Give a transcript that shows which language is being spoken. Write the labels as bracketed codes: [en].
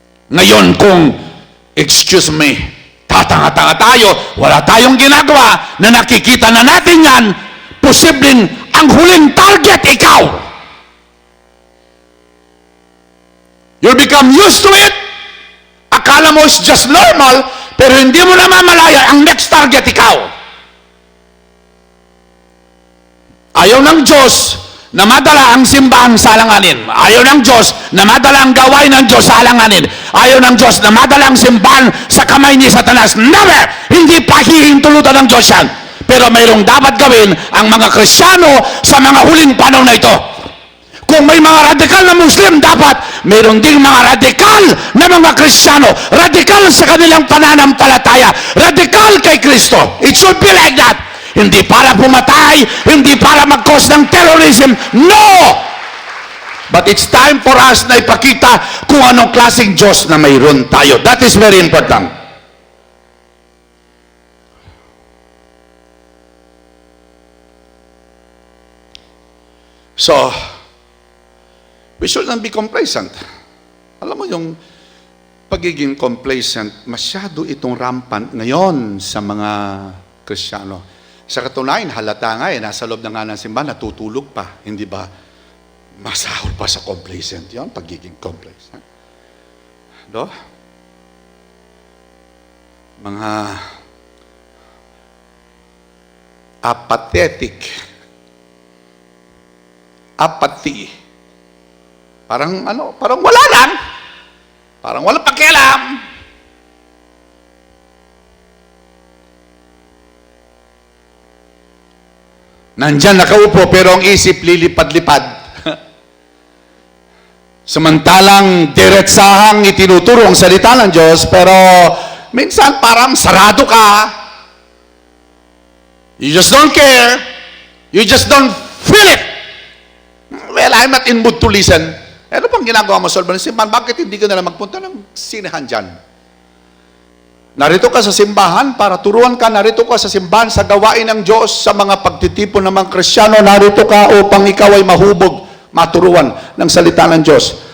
[tl] Ngayon kung, excuse me, tatanga-tanga tayo, wala tayong ginagawa na nakikita na natin yan, posibleng ang huling target ikaw. [en] You become used to it, [tl] akala mo [en] it's just normal, [tl] pero hindi mo namamalaya, ang next target ikaw. Ayaw ng Diyos na madala ang simbahan sa alanganin. Ayaw ng Diyos na madala ang gawain ng Diyos sa alanganin. Ayaw ng Diyos na madala ang simbahan sa kamay ni Satanas. Never! Hindi pa hihintulutan ng Diyos yan. Pero mayroong dapat gawin ang mga Kristiyano sa mga huling panahon na ito. Kung may mga radikal na Muslim, dapat mayroon ding mga radikal na mga Kristiyano. Radikal sa kanilang pananampalataya. Radikal kay Kristo. [en] It should be like that. [tl] Hindi para pumatay, hindi para mag-cause ng terrorism. No! [en] But it's time for us [tl] na ipakita kung anong klaseng Diyos na mayroon tayo. [en] That is very important. So, we should not be complacent. [tl] Alam mo yung pagiging complacent, masyado itong rampant ngayon sa mga Kristiyano. Sa katunayan, halata nga nasa loob na nga ng simbahan, natutulog pa. Hindi ba masahol pa sa complacent yon, pagiging complacent. Do? Mga apathetic. Apathy. Parang parang wala lang. Parang walang pakialam. Nandyan nakaupo pero ang isip lilipad-lipad. Samantalang diretsahang itinuturo ang salita ng Diyos, pero minsan parang sarado ka. [en] You just don't care. You just don't feel it. Well, I'm not in mood to listen. [tl] Ano bang ginagawa mo sa loob ng simbahan? Bakit hindi ka na lang magpunta ng sinehan dyan? Narito ka sa simbahan para turuan ka. Narito ka sa simbahan sa gawain ng Diyos, sa mga pagtitipon ng mga Kristiyano. Narito ka upang ikaw ay mahubog, maturuan ng salita ng Diyos.